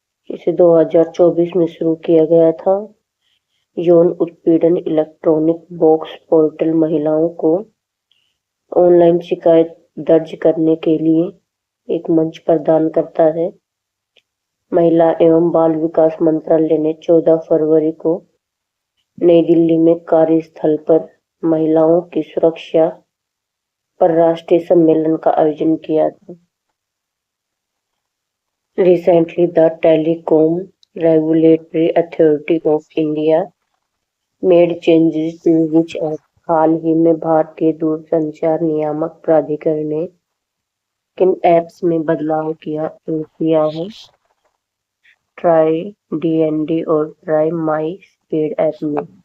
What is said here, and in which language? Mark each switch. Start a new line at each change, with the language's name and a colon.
Hindi: इसे 2024 में शुरू किया गया था। यौन उत्पीड़न इलेक्ट्रॉनिक बॉक्स पोर्टल महिलाओं को ऑनलाइन शिकायत दर्ज करने के लिए एक मंच प्रदान करता है। महिला एवं बाल विकास मंत्रालय ने 14 फरवरी को नई दिल्ली में कार्यस्थल पर महिलाओं की सुरक्षा पर राष्ट्रीय सम्मेलन का आयोजन किया था।
English: Recently, the Telecom Regulatory Authority of India made changes to which act?
Hindi: हाल ही में भारतीय दूरसंचार नियामक प्राधिकरण ने किन एप्स में बदलाव किया है? ट्राई डीएनडी और ट्राई माई स्पीड ऐप में।